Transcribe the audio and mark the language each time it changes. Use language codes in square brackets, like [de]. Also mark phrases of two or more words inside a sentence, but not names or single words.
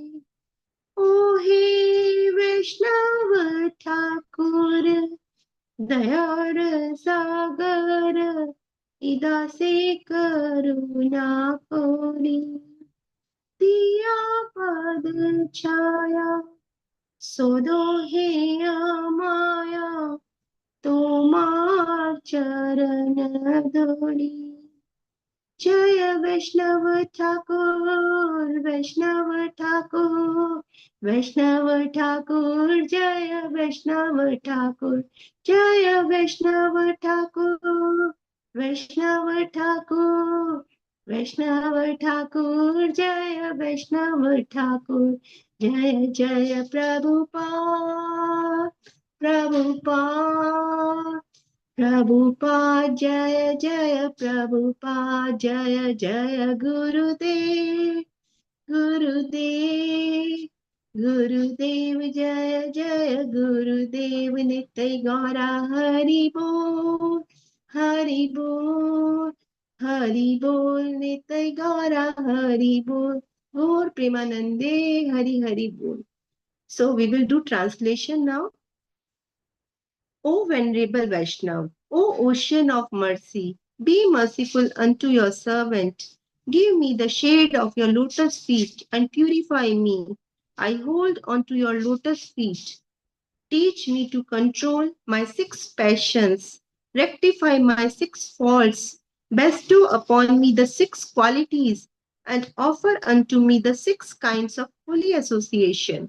[bn] ওহে বৈষ্ণব ঠাকুর দয়ার সাগর ইদাসে করুণা করি। দিয়া পদ ছায়া শোধো হে মায়া তোমার চরণ ধরি। জয় বৈষ্ণব ঠাকুর, বৈষ্ণব ঠাকুর, বৈষ্ণব ঠাকুর, জয় বৈষ্ণব ঠাকুর, জয় বৈষ্ণব ঠাকুর, বৈষ্ণব ঠাকুর, বৈষ্ণব ঠাকুর, জয় বৈষ্ণব ঠাকুর, জয় জয় প্রভুপাদ, প্রভুপাদ. প্রভুপাদ জয় জয় প্রভুপাদ জয় জয় গুরুদেব গুরুদেব গুরুদেব জয় জয় গুরুদেব নিতাই গৌর হরিবোল হরিবোল হরিবোল নিতাই গৌর হরিবোল গৌর প্রেমানন্দে হরি হরিবোল. [en] So we will do translation now. O Venerable Vaishnav, O Ocean of Mercy, be merciful unto your servant. Give me the shade of your lotus feet and purify me. I hold onto your lotus feet. Teach me to control my six passions, rectify my six faults, bestow upon me the six qualities, and offer unto me the six kinds of holy association.